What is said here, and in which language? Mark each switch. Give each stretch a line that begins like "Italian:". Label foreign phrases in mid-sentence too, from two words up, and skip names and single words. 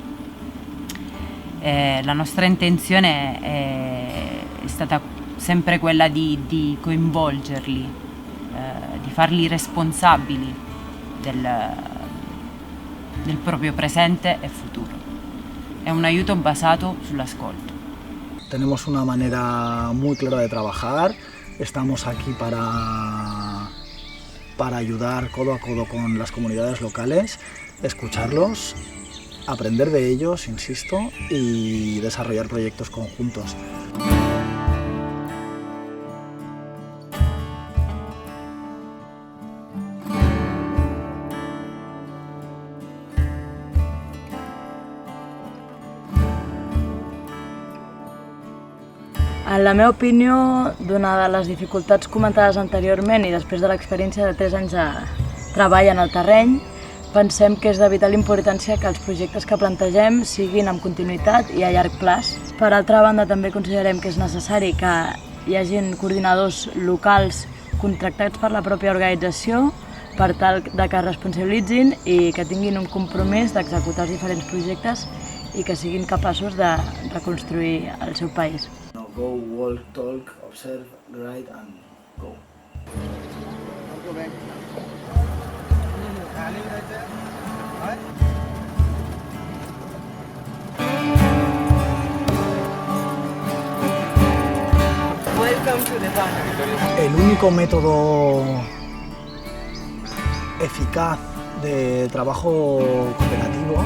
Italian: La nostra intenzione è stata sempre quella di coinvolgerli, di farli responsabili del proprio presente e futuro. È un aiuto basato sull'ascolto.
Spanish: Tenemos una manera muy clara de trabajar, estamos aquí para ayudar codo a codo con las comunidades locales, escucharlos, aprender de ellos, insisto, y desarrollar proyectos conjuntos.
Catalan: En la meva opinió, donades les dificultats comentades anteriorment i després de l'experiència de 3 anys de treball en el terreny, pensem que és de vital importància que els projectes que plantegem siguin amb continuïtat i a llarg plaç. Per altra banda, també considerem que és necessari que hi hagin coordinadors locals contractats per la pròpia organització per tal de que es responsabilitzin i que tinguin un compromís d'executar els diferents projectes i que siguin capaços de reconstruir el seu país.
English: Go, walk, talk, observe, write and go.
Spanish: El único método eficaz de trabajo cooperativo